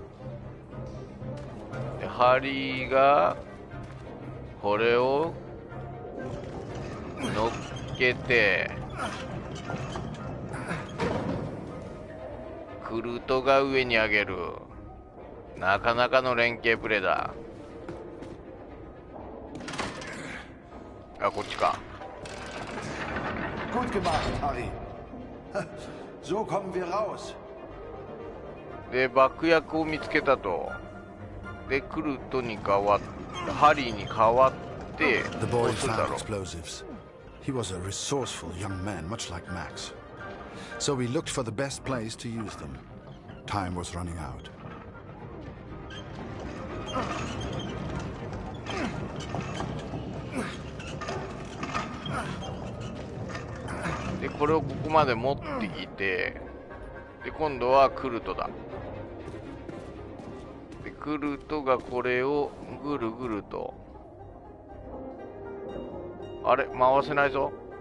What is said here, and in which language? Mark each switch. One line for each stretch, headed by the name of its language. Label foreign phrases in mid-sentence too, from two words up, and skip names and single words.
Japanese: でハリーがこれを乗っけて、クルトが上に上げる。なかなかの連携プレーだ。あ、こっちか。
German: Gut gemacht, Harry. So kommen wir raus.
Japanese: で爆薬を見つけたと。でクルトに変わってハリーに変わってどうするだろう。
English: He was a resourceful young man, much like Max. So we looked for the best place to use them. Time was running out.
Japanese: でこれをここまで持ってきて、で今度はクルトだ。でクルトがこれをぐるぐると、あれ回せないぞ。